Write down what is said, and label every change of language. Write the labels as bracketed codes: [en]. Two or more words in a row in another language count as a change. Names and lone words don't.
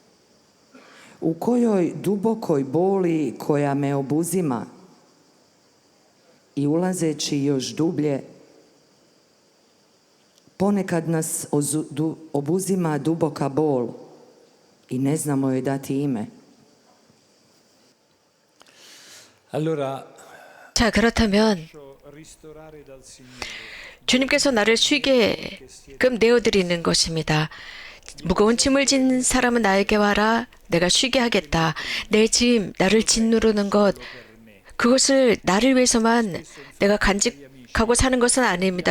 [hr] U kojoj dubokoj boli koja me obuzima i ulazeći još dublje, ponekad nas obuzima duboka bol i ne znamo joj dati ime. [it] Allora, [ko] 자, 그렇다면 [it] ristorare dal Signore. [ko] 주님께서 나를 쉬게끔 내어드리는 것입니다. 무거운 짐을 진 사람은 나에게 와라. 내가 쉬게 하겠다. 내 짐, 나를 짓누르는 것, 그것을 나를 위해서만 내가 간직하고 사는 것은 아닙니다.